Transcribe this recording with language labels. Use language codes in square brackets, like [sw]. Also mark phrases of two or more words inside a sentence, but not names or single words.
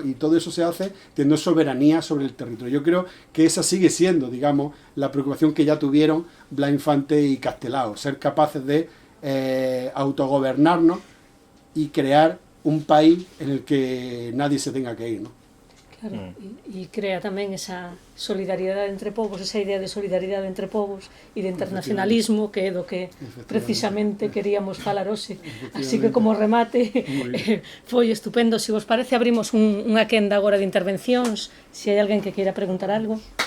[es] Y todo eso se hace teniendo soberanía sobre el territorio. Yo creo que esa sigue siendo, digamos, la preocupación que ya tuvieron Blas Infante y Castelao, ser capaces de autogobernarnos y crear un país en el que nadie se tenga que ir, ¿no? [gl] Claro, e crea tamén esa solidaridade entre povos, esa idea de solidaridade entre povos e de internacionalismo, que é do que precisamente queríamos falar hoxe. Así que como remate foi estupendo. Se vos parece, abrimos unha quenda agora de intervencións, se hai alguén que queira preguntar algo.